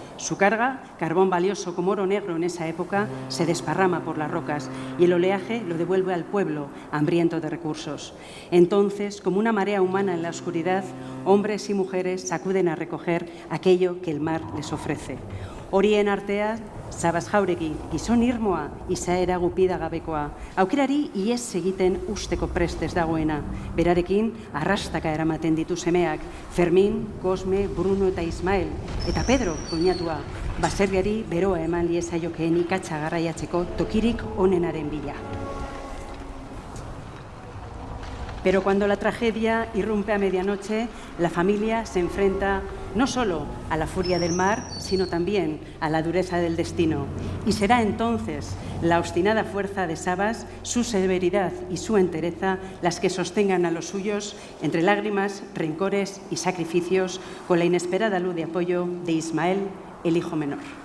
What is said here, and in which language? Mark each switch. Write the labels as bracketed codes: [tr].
[es] Su carga, carbón valioso como oro negro en esa época, se desparrama por las rocas y el oleaje lo devuelve al pueblo, hambriento de recursos. Entonces, como una marea humana en la oscuridad, hombres y mujeres acuden a recoger aquello que el mar les ofrece. [eu] Horien artean, Sabas jauregi, gizon irmoa, izaera gupida gabekoa. Aukerari ies egiten usteko prestez dagoena. Berarekin, arrastaka eramaten ditu semeak. Fermin, Cosme, Bruno eta Ismael. Eta Pedro, koñatua. Baserriari beroa eman liezaiokeen ikatza garraiatzeko tokirik onenaren bila. [es] Pero cuando la tragedia irrumpe a medianoche, la familia se enfrenta no solo a la furia del mar, sino también a la dureza del destino. Y será entonces la obstinada fuerza de Sabas, su severidad y su entereza las que sostengan a los suyos entre lágrimas, rencores y sacrificios, con la inesperada luz de apoyo de Ismael, el hijo menor.